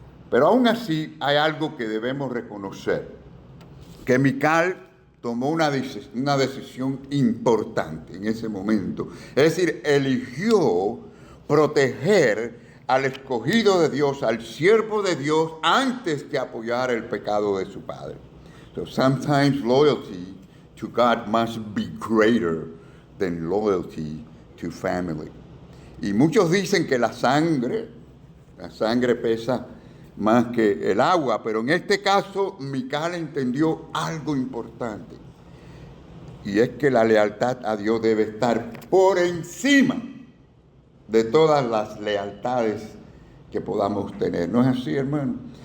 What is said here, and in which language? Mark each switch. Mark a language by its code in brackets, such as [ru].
[es] Pero aún así hay algo que debemos reconocer: que Mical tomó una decisión importante en ese momento. Es decir, eligió proteger al escogido de Dios, al siervo de Dios, antes que apoyar el pecado de su padre. [en] So sometimes loyalty to God must be greater than loyalty to family. [es] Y muchos dicen que la sangre pesa más que el agua, pero en este caso Mical entendió algo importante, y es que la lealtad a Dios debe estar por encima de todas las lealtades que podamos tener. ¿No es así, hermano?